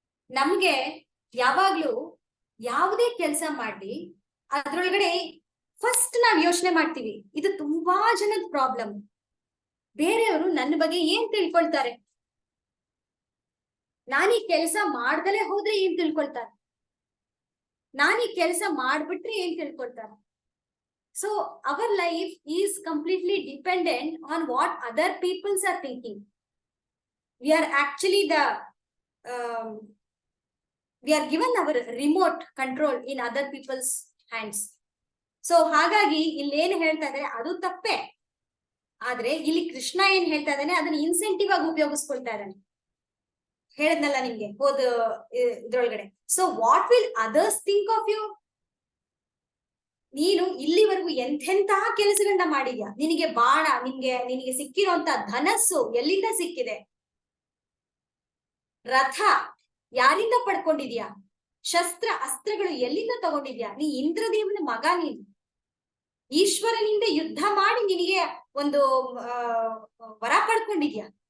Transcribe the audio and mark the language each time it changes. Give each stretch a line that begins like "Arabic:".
Kannada: ನಮ್ಗೆ ಯಾವಾಗ್ಲೂ ಯಾವುದೇ ಕೆಲಸ ಮಾಡಿ ಅದ್ರೊಳಗಡೆ ಫಸ್ಟ್ ನಾವ್ ಯೋಚನೆ ಮಾಡ್ತೀವಿ, ಇದು ತುಂಬಾ ಜನದ ಪ್ರಾಬ್ಲಮ್, ಬೇರೆಯವರು ನನ್ನ ಬಗ್ಗೆ ಏನ್ ತಿಳ್ಕೊಳ್ತಾರೆ, ನಾನೀ ಕೆಲಸ ಮಾಡ್ದಲೇ ಹೋದ್ರೆ ಏನ್ ತಿಳ್ಕೊಳ್ತಾರೆ, ನಾನೀ ಕೆಲಸ ಮಾಡ್ಬಿಟ್ರೆ ಏನ್ ತಿಳ್ಕೊಳ್ತಾರೆ.
English: So our life is completely dependent on what other peoples are thinking. We are actually we are given our remote control in other people's hands.
Kannada: So ಹಾಗಾಗಿ ಇಲ್ಲಿ ಏನ್ ಹೇಳ್ತಾ ಇದ್ದಾರೆ ಅದು ತಪ್ಪೇ. ಆದ್ರೆ ಇಲ್ಲಿ ಕೃಷ್ಣ ಏನ್ ಹೇಳ್ತಾ ಇದ್ದಾನೆ ಅದನ್ನ ಇನ್ಸೆಂಟಿವ್ ಆಗಿ ಉಪಯೋಗಿಸ್ಕೊಳ್ತಾ ಇದ್ದಾನೆ. ಹೇಳಿದ್ನಲ್ಲ ನಿಮ್ಗೆ ಇದ್ರೊಳಗಡೆ.
English: So what will others think of you?
Kannada: ನೀನು ಇಲ್ಲಿವರೆಗೂ ಎಂತೆಂತಹ ಕೆಲಸಗಳನ್ನ ಮಾಡಿದ್ಯಾ, ನಿನಗೆ ಬಾಣ, ನಿನಗೆ ಸಿಕ್ಕಿರುವಂತ ಧನಸ್ಸು ಎಲ್ಲಿಂದ ಸಿಕ್ಕಿದೆ, ರಥ ಯಾರಿಂದ ಪಡ್ಕೊಂಡಿದ್ಯಾ, ಶಸ್ತ್ರ ಅಸ್ತ್ರಗಳು ಎಲ್ಲಿಂದ ತಗೊಂಡಿದ್ಯಾ, ನೀ ಇಂದ್ರದೇವನ ಮಗ, ನೀನು ಈಶ್ವರನಿಂದ ಯುದ್ಧ ಮಾಡಿ ನಿನಗೆ ಒಂದು ವರ ಪಡ್ಕೊಂಡಿದ್ಯಾ.